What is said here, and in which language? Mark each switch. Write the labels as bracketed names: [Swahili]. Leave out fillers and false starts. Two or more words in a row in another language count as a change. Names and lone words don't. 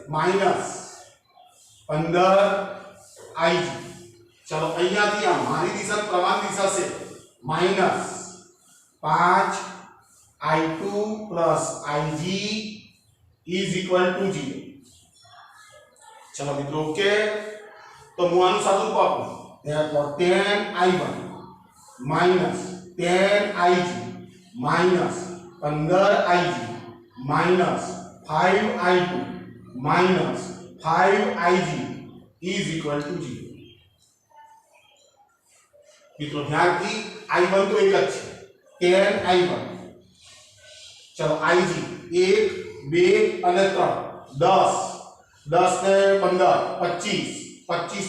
[Gujarati] -15Ig ચલો અહીંયાથી આ મારી દિશા પ્રમાણ દિશા છે -5I2 + Ig 0 [Hindi] चलो मित्रों ओके तो [Gujarati] હું આનું સાદું રૂપ આપું therefore 10I1 -10Ig -15Ig -5I2 -5Ig = 0 મિત્રો ધ્યાનથી I1 તો એક જ છે 10I1 चलो Ig 1 2 અને 3 10 10 ને 15 25 25